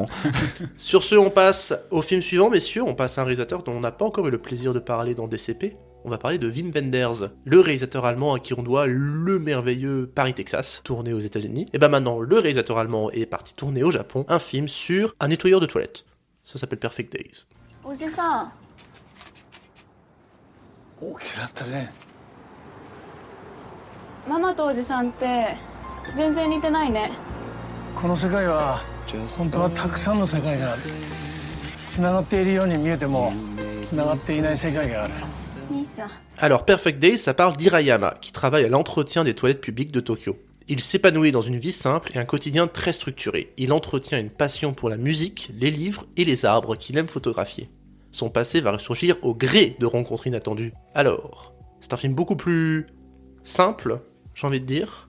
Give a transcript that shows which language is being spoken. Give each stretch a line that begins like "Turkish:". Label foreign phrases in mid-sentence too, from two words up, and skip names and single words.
French: Sur ce, on passe au film suivant, messieurs. On passe à un réalisateur dont on n'a pas encore eu le plaisir de parler dans DCP. On va parler de Wim Wenders, le réalisateur allemand à qui on doit le merveilleux Paris, Texas, tourné aux États-Unis. Et ben maintenant, le réalisateur allemand est parti tourner au Japon un film sur un nettoyeur de toilettes. Ça s'appelle Perfect Days.
Japanese: おじさん大きくなったね。ママとおじさんって全然似てないね。この世界は本当はたくさんの世界がある。つながっているように見えてもつながっていない世界がある。兄さん
French: Alors, Perfect Days, ça parle d'Hirayama, qui travaille à l'entretien des toilettes publiques de Tokyo. Il s'épanouit dans une vie simple et un quotidien très structuré. Il entretient une passion pour la musique, les livres et les arbres qu'il aime photographier. Son passé va ressurgir au gré de rencontres inattendues. Alors, c'est un film beaucoup plus simple, j'ai envie de dire,